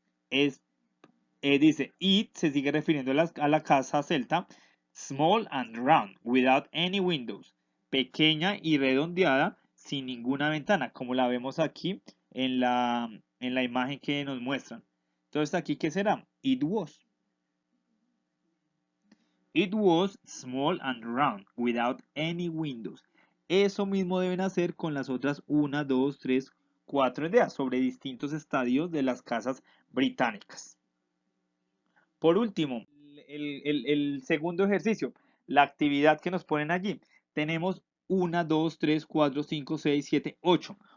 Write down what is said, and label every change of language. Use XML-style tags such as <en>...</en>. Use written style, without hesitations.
<es>Dice it se sigue refiriendo a la casa celta,</es> <en>small and round, without any windows,</en> <es>pequeña y redondeada, sin ninguna ventana, como la vemos aquí en la imagen que nos muestran. Entonces, aquí, ¿qué será?</es> <en>It was. It was small and round, without any windows.</en> <es>Eso mismo deben hacer con las otras 1, 2, 3, 4 ideas sobre distintos estadios de las casas británicas. Por último, el segundo ejercicio, la actividad que nos ponen allí. Tenemos 1, 2, 3, 4, 5, 6, 7, 8.</es>